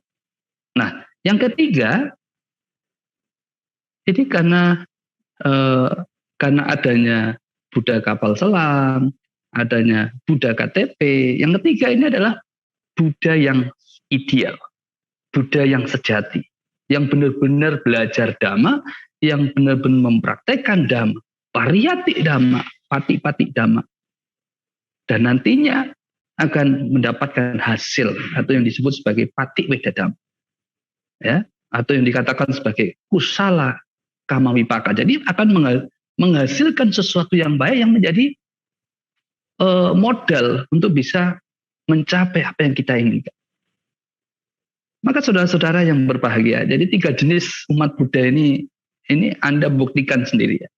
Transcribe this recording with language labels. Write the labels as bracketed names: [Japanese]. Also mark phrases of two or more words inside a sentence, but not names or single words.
[Indonesian] Nah, yang ketiga, ini karena adanya Buddha kapal selam, adanya Buddha KTP. Yang ketiga ini adalah Buddha yang ideal, Buddha yang sejati, yang benar-benar belajar dhamma, yang benar-benar mempraktekkan dhamma, [Pali] pariyati dhamma, pati-pati dhamma. [Indonesian] Dan nantinya akan mendapatkan hasil atau yang disebut sebagai [Pali] patik wedadam, [Indonesian] ya, atau yang dikatakan sebagai [Pali] kusala kama wipaka. [Indonesian] Jadi akan menghasilkan sesuatu yang baik yang menjadi modal untuk bisa mencapai apa yang kita inginkan. Maka saudara-saudara yang berbahagia, jadi 3 jenis umat Buddha ini Anda buktikan sendiri, ya.